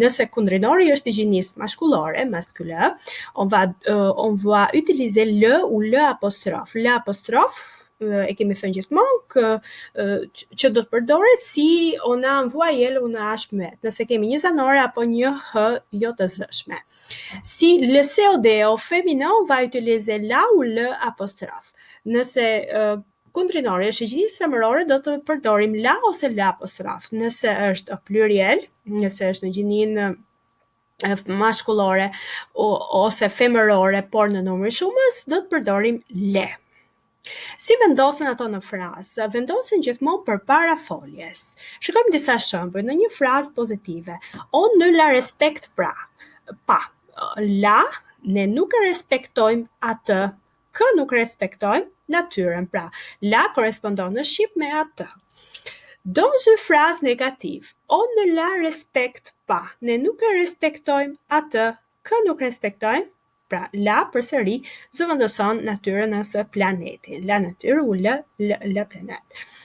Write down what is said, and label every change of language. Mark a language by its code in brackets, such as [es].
[sq] Nëse kundrinori është i gjinisë maskullore, [fr] masculin, on va utiliser le ou le apostrophe. [sq] Le apostrophe e kemi thënë gjithmonë që do të përdoret si [fr] on a un voyelle ou un h muet. [sq] Nëse kemi një zanore apo një h jo të zëshme. [fr] Si le COD au féminin, on va utiliser la ou le apostrophe. [sq] Nëse kundrinori është i gjinisë femërore, do të përdorim la ose le apostrophe. Nëse është pluriel, nëse është në gjininë maskullore ose femërore, por në numër shumës, do të përdorim le. Si vendosen ato në frazë? Vendosen gjithmonë përpara foljes. Shikojmë disa shembuj. Në një frazë pozitive, [fr] on ne la respecte pas. [sq] La, ne nuk e respektojmë atë. Kë nuk respektojmë natyrën. Pra, la korrespondon në shqip me atë. [fr] Dans une phrase négative, on ne la respecte pas. [sq] Ne nuk e respektojmë atë. Kë nuk respektojmë? Pra, la përsëri zëvendëson natyrën ose planetin, [fr] la nature ou le planète.